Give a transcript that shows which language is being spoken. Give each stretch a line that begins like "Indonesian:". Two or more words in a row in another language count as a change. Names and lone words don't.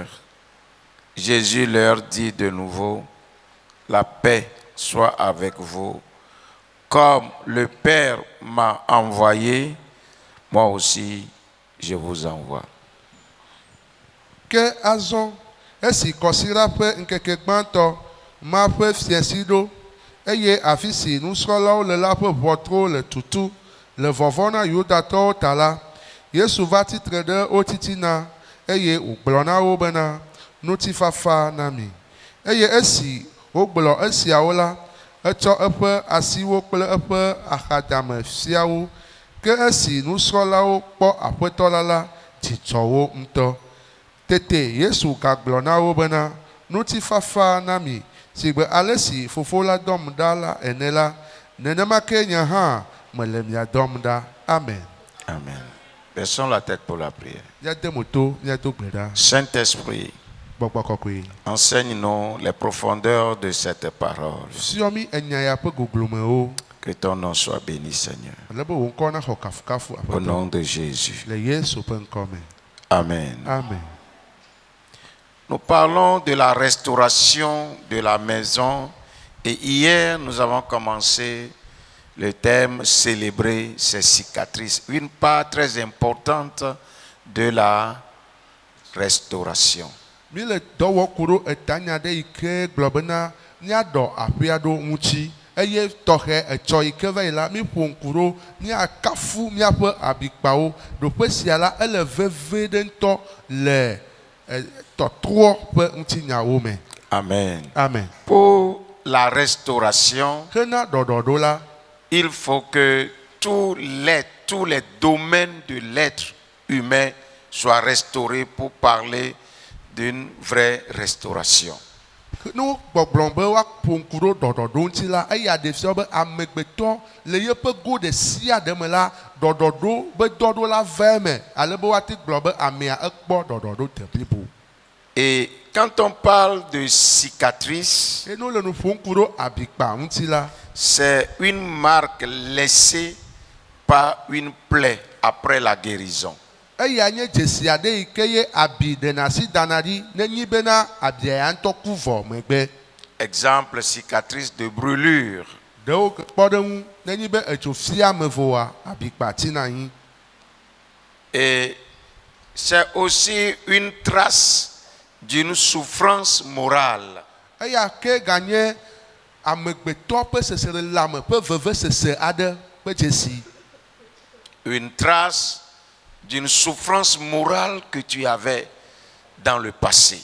French: Jésus leur dit de nouveau, « La paix soit avec vous. Comme le Père m'a envoyé, moi aussi je vous envoie. »
Ewe: Que azon esi kɔsira ƒe ŋkeke gbãtɔ ma ƒe fiesiɖo eye afi si nusrɔ̃lawo le la ƒe ʋɔtruwo le tutu le vɔvɔ̃ na Yudatɔwo ta la, Yesu va tsitre ɖe wo titina eye wògblɔ na wo bena ŋutifafa na mi. Eye esi wògblɔ esiawo la, etsɔ eƒe asiwo kple eƒe axadame fia wo Ke esi nusrɔ̃lawo kpɔ aƒetɔ la dzitsɔ wo ŋutɔ. Tete Yesu gagblɔ na wo bena ŋutifafa na mi si gbe ale si Fofo la dɔm ɖa la ene la, nenema ke nye hã mele mia dɔm ɖa. Amen. Amen.
French: Baissons la tête pour la prière.
Ewe: Míade mo to míado gbe ɖa.
French: Saint-Esprit,
Ewe: Gbɔgbɔ kɔkɔe.
French: enseigne-nous les profondeurs de cette parole.
Ewe: Fiɔ mi enya ya ƒe goglomewo.
French: Que ton nom soit béni, Seigneur.
Ewe: Ale be wò ŋkɔ naxɔ kafukafu
French: Au
Ewe: aƒetɔ.
French: nom de Jésus.
Ewe: Le Yesu ƒe ŋkɔ me. Amen. Amen.
French: Nous parlons de la restauration de la maison et hier nous avons commencé le thème célébrer ses cicatrices, une part très importante de la restauration.
Ewe: Mi le dɔ wɔ ku ɖo etanya ɖe yi ke gblɔ bena míaɖɔ aƒea ɖo ŋuti eye tɔxɛ etsɔ yi ke va yi la mi ƒo ŋku ɖo míakafu míaƒe abikpawo. Ɖoƒe sia la ele veve ɖe ŋutɔ le tɔtrɔ ƒe ŋutinyawo me. Amen. Amen.
French: Pour la restauration,
Ewe: Hena ɖɔɖɔɖo la,
French: il faut que tous les domaines de l'être humain soient restaurés pour parler d'une vraie restauration.
Ewe: ne gbɔgblɔ be woaƒo ŋku ɖo ɖɔɖɔɖo ŋuti la, eya ɖe fia be amegbetɔ le yeƒe go ɖe sia ɖe me la, ɖɔɖɔɖo be dɔɖo la va eme, ale be woate gblɔ be amea ekpɔ ɖɔɖɔɖo te blibo.
French: Et quand on parle de cicatrice, Et nous le nous
Ewe: ƒo ŋku ɖo abikpa ŋuti la,
French: c'est une marque laissée par une plaie après la guérison.
Ewe: eya nye dzesi aɖe yi ke ye abi ɖena asi dana ɖi nenyi bena abia ya ŋutɔ ku vɔ megbe.
French: Exemple, cicatrice de brûlure.
Ewe: Ɖewo kpɔ ɖe ŋu nenyi be etso fia me voa abikpa tina anyi.
French: Et c'est aussi une trace d'une souffrance morale.
Ewe: Eya ke ganye amegbetɔ ƒe seselelame ƒe vevesese aɖe ƒe dzesi.
French: Une trace d'une souffrance morale que tu avais dans le passé.